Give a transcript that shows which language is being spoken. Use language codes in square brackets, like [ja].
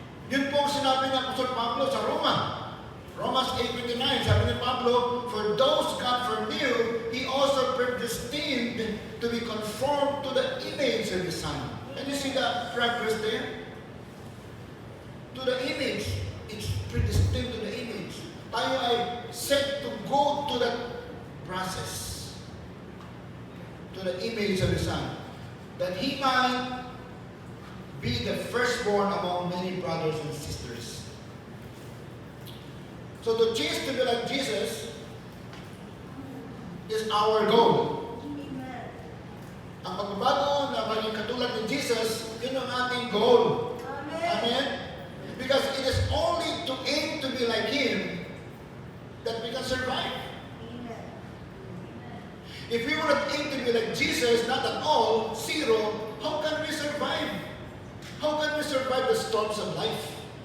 [tl] Yun po ang sinabi ng Apostol Pablo sa Roma. [en] Romans 8:29, [tl] sabi ni Pablo, [en] for those God foreknew, He also predestined to be conformed to the image of His Son. Can you see the progress there? To the image. It's predestined to the image. [tl] Tayo ay [en] set to go to that process. To the image of His Son. That He might be the firstborn among many brothers and sisters. So to change to be like Jesus is our goal. Amen. [tl] Ang pagbabago na maging katulad ni Jesus, yun ang ating goal. [en] Amen. Amen? Because it is only to aim to be like Him that we can survive. Amen. If we would aim to be like Jesus, not at all, zero, how can we survive? How can we survive the storms of life?